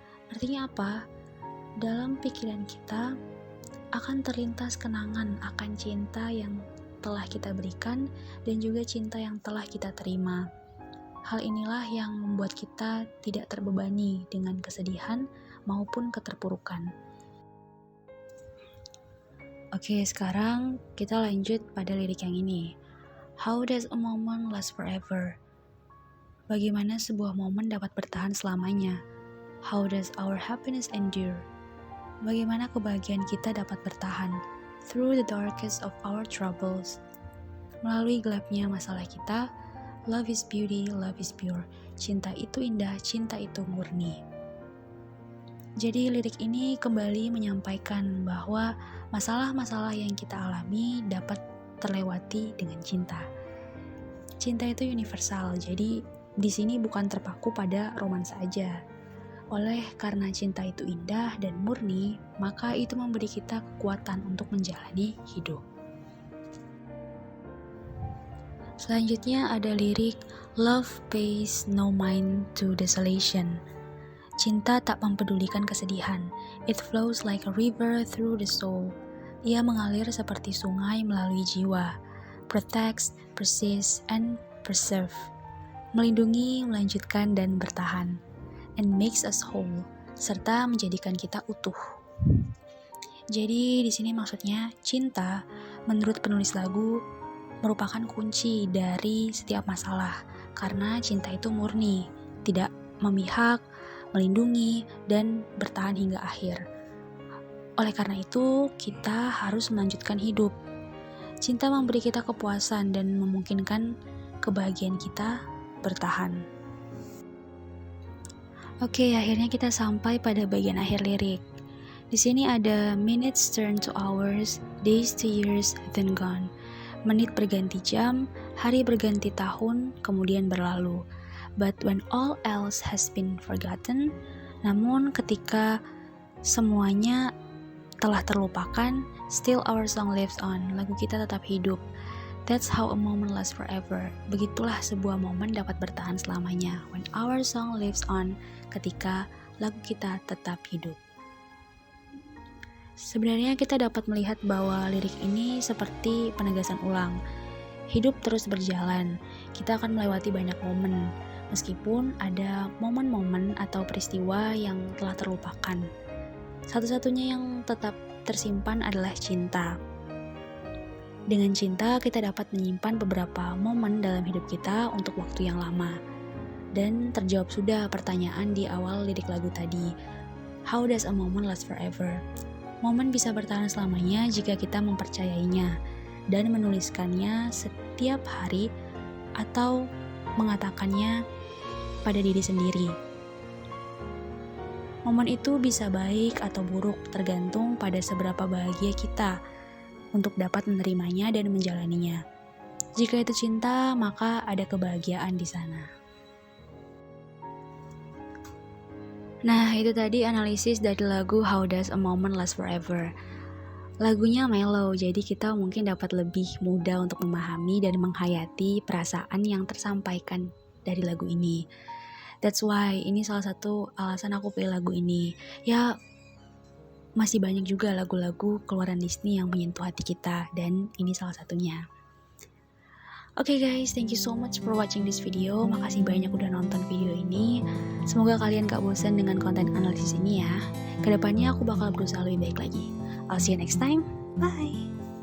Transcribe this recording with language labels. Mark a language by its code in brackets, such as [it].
[id] Artinya apa? Dalam pikiran kita akan terlintas kenangan akan cinta yang telah kita berikan dan juga cinta yang telah kita terima. Hal inilah yang membuat kita tidak terbebani dengan kesedihan maupun keterpurukan. Oke, sekarang kita lanjut pada lirik yang ini. [en] How does a moment last forever? [id] Bagaimana sebuah momen dapat bertahan selamanya? [en] How does our happiness endure? [id] Bagaimana kebahagiaan kita dapat bertahan [en] through the darkest of our troubles? [id] Melalui gelapnya masalah kita, [en] love is beauty, love is pure. [id] Cinta itu indah, cinta itu murni. Jadi lirik ini kembali menyampaikan bahwa masalah-masalah yang kita alami dapat terlewati dengan cinta. Cinta itu universal, jadi di sini bukan terpaku pada romansa aja. Oleh karena cinta itu indah dan murni, maka itu memberi kita kekuatan untuk menjalani hidup. Selanjutnya ada lirik [en] Love pays no mind to desolation. [id] Cinta tak mempedulikan kesedihan. [en] It flows like a river through the soul. [id] Ia mengalir seperti sungai melalui jiwa. [en] Protects, persists, and preserve. [id] Melindungi, melanjutkan, dan bertahan. [en] And makes us whole, [id] serta menjadikan kita utuh. Jadi di sini maksudnya cinta menurut penulis lagu merupakan kunci dari setiap masalah karena cinta itu murni, tidak memihak, melindungi, dan bertahan hingga akhir. Oleh karena itu, kita harus melanjutkan hidup. Cinta memberi kita kepuasan dan memungkinkan kebahagiaan kita bertahan. Oke, akhirnya kita sampai pada bagian akhir lirik. Di sini ada [en] minutes turn to hours, days to years, then gone. [id] Menit berganti jam, hari berganti tahun, kemudian berlalu. [en] But when all else has been forgotten, [id] namun ketika semuanya telah terlupakan, [en] still our song lives on. [id] Lagu kita tetap hidup. [en] That's how a moment lasts forever. [id] Begitulah sebuah momen dapat bertahan selamanya. [en] When our song lives on, [id] ketika lagu kita tetap hidup. Sebenarnya kita dapat melihat bahwa lirik ini seperti penegasan ulang. Hidup terus berjalan, kita akan melewati banyak momen, meskipun ada momen-momen atau peristiwa yang telah terlupakan. Satu-satunya yang tetap tersimpan adalah cinta. Dengan cinta, kita dapat menyimpan beberapa momen dalam hidup kita untuk waktu yang lama. Dan terjawab sudah pertanyaan di awal lirik lagu tadi. [en] How does a moment last forever? [id] Momen bisa bertahan selamanya jika kita mempercayainya dan menuliskannya setiap hari atau mengatakannya pada diri sendiri. Momen itu bisa baik atau buruk tergantung pada seberapa bahagia kita untuk dapat menerimanya dan menjalaninya. Jika itu cinta, maka ada kebahagiaan di sana. Nah, itu tadi analisis dari lagu How Does a Moment Last Forever. Lagunya mellow, jadi kita mungkin dapat lebih mudah untuk memahami dan menghayati perasaan yang tersampaikan dari lagu ini. [en] That's why [id] ini salah satu alasan aku pilih lagu ini. Ya, masih banyak juga lagu-lagu keluaran Disney yang menyentuh hati kita, dan ini salah satunya. [en] Oke guys, thank you so much for watching this video. [id] Makasih banyak udah nonton video ini. Semoga kalian gak bosan dengan konten analisis ini ya. Kedepannya aku bakal berusaha lebih baik lagi. [en] I'll see you next time. Bye.